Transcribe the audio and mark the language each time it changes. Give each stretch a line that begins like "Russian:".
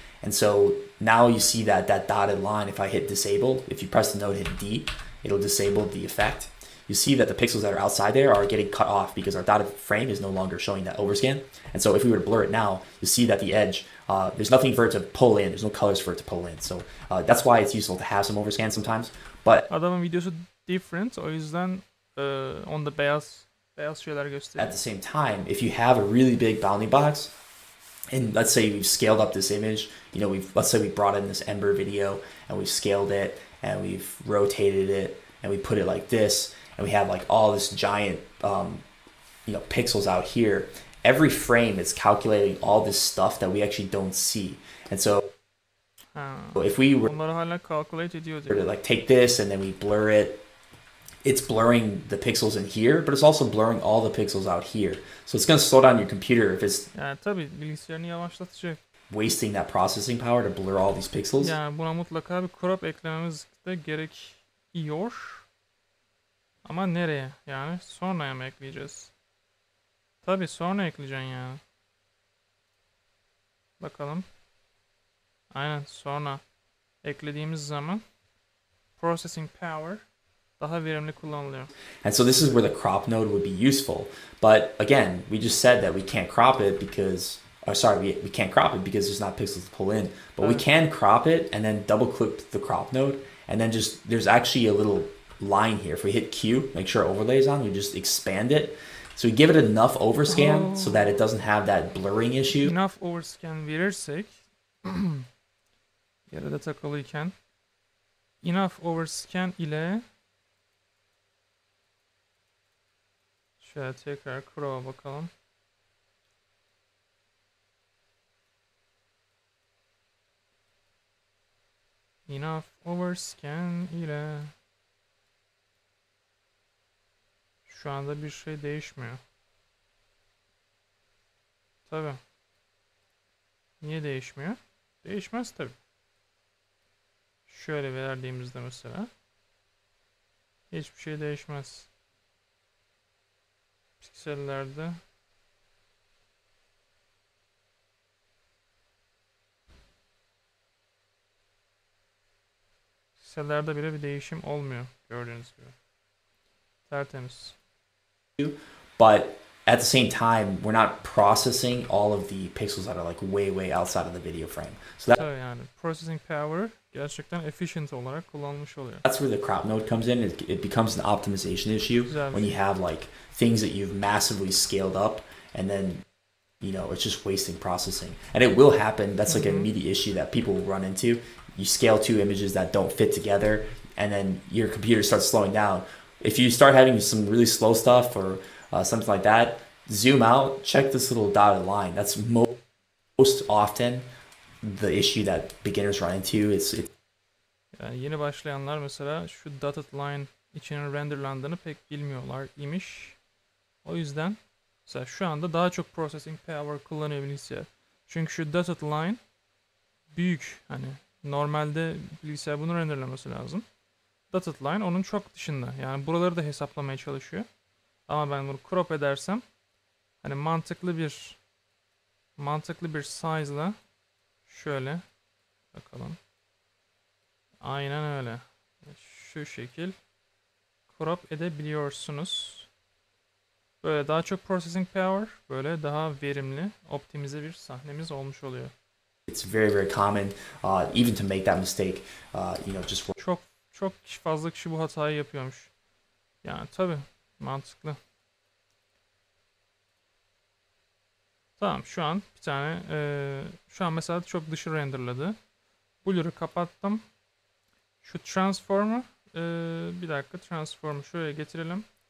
English: And so now you see that dotted line, if I hit disable, if you press the node, hit D, it'll disable the effect. You see that the pixels that are outside there are getting cut off because our dotted frame is no longer showing that overscan. And so if we were to blur it now, you see that the edge, there's nothing for it to pull in. There's no colors for it to pull in. So that's why it's useful to have some overscan sometimes. But
Turkish: adamın videosu different, o yüzden onda beyaz şeyler gösteriyor.
English: At the same time, if you have a really big bounding box, and let's say we've scaled up this image, you know, let's say we brought in this Ember video and we've scaled it and we've rotated it and we put it like this, and we have like all this giant, pixels out here. Every frame is calculating all this stuff that we actually don't see. And so if we were to like take this and then we blur it, it's blurring the pixels in here, but it's also blurring all the pixels out here. So it's going to slow down your computer if it's
Turkish: yani tabii bilgisayarını yavaşlatacak.
English: Wasting that processing power to blur all these pixels.
Turkish: Yani buna mutlaka bir crop eklememiz de gerekiyor. Ama nereye? Yani sonraya mı ekleyeceğiz? Tabii sonra ekleyeceksin yani. Bakalım. Aynen sonra eklediğimiz zaman processing power daha verimli kullanılıyor.
English: And so this is where the crop node would be useful. But again, we just said that we can't crop it because, we can't crop it because there's not pixels to pull in. But we can crop it and then double click the crop node. And then there's actually a little line here. If we hit Q, make sure overlay is on, we just expand it. So we give it enough overscan so that it doesn't have that blurring issue.
Turkish: Enough overscan verirsek yarıda takılıyken enough overscan ile şöyle tekrar Chrome'a bakalım. Enough overscan ile şu anda bir şey değişmiyor. Tabii. Niye değişmiyor? Değişmez tabii. Şöyle verdiğimizde mesela hiçbir şey değişmez. Piksellerde bile bir değişim olmuyor gördüğünüz gibi. Tertemiz.
English: But at the same time, we're not processing all of the pixels that are like way outside of the video frame. So
Turkish: yani processing power gerçekten efficient olarak kullanılmış oluyor.
English: That's where the crop node comes in. It becomes an optimization issue when you have like things that you've massively scaled up and then it's just wasting processing. And it will happen. That's like an immediate issue that people will run into. You scale two images that don't fit together and then your computer starts slowing down. If you start having some really slow stuff or something like that, zoom out, check this little dotted line. That's most often the issue that beginners run into.
Turkish: Yani yeni başlayanlar mesela şu dotted line içinin renderlandığını pek bilmiyorlar imiş. O yüzden mesela şu anda daha çok processing power kullanıyor bilgisayar. Çünkü şu dotted line büyük, hani normalde bilgisayar bunu renderlemesi lazım. Dotted line onun çok dışında. Yani buraları da hesaplamaya çalışıyor. Ama ben bunu crop edersem hani mantıklı bir size'la şöyle bakalım. Aynen öyle. Şu şekil crop edebiliyorsunuz. Böyle daha çok processing power, böyle daha verimli, optimize bir sahnemiz olmuş oluyor.
English: It's very, very common, even to make that mistake, just for
Turkish: Çok fazla kişi bu hatayı yapıyormuş. Yani tabii mantıklı. Tamam, şu an bir tane şu an mesela çok dışı renderladı. Blur'ı kapattım. Şu transform'u bir dakika, transform'u şöyle getirelim.